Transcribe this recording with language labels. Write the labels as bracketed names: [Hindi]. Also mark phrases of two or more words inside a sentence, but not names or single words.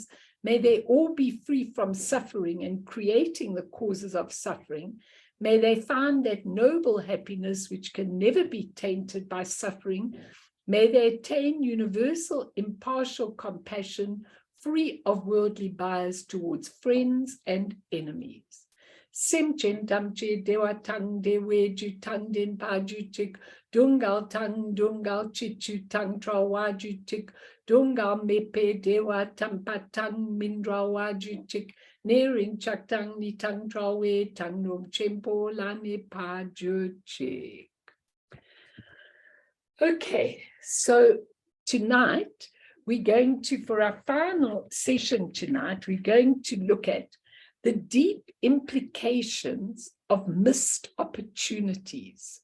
[English] May they all be free from suffering and creating the causes of suffering. May they find that noble happiness which can never be tainted by suffering. May they attain universal impartial compassion, free of worldly bias towards friends and enemies. [Tibetan] སེམས་ཅན་ཐམས་ཅད་བདེ་བ་དང་བདེ་བའི་རྒྱུ་དང་ལྡན་པར་གྱུར་ཅིག། སྡུག་བསྔལ་དང་སྡུག་བསྔལ་གྱི་རྒྱུ་དང་བྲལ་བར་གྱུར་ཅིག། སྡུག་བསྔལ་མེད་པའི་བདེ་བ་དམ་པ་དང་མི་འབྲལ་བར་གྱུར་ཅིག། ཉེ་རིང་ཆགས་སྡང་གཉིས་དང་བྲལ་བའི་བཏང་སྙོམས་ཆེན་པོ་ལ་གནས་པར་གྱུར་ཅིག. [English] Okay, so tonight we're going to, for our final session tonight, we're going to look at the deep implications of missed opportunities.